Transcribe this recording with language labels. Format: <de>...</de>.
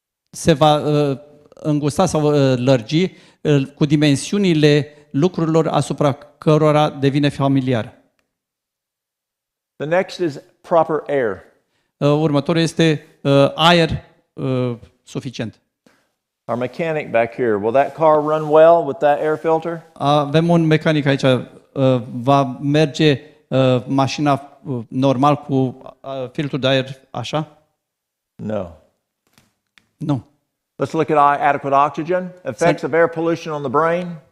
<ro>Se va îngusta sau lărgi cu dimensiunile lucrurilor asupra cărora devine familiar.</ro> <en>The next is proper air.</en> <ro>Următorul este aer suficient.</ro> <en>Our mechanic back here, will that car run well with that air filter?</en> <ro>Avem un mecanic aici, va merge mașina normal cu filtrul de aer așa?</ro> <en>No.</en> <ro>Nu.</ro> <en>Let's look at adequate oxygen, effects of air pollution on the brain.</en>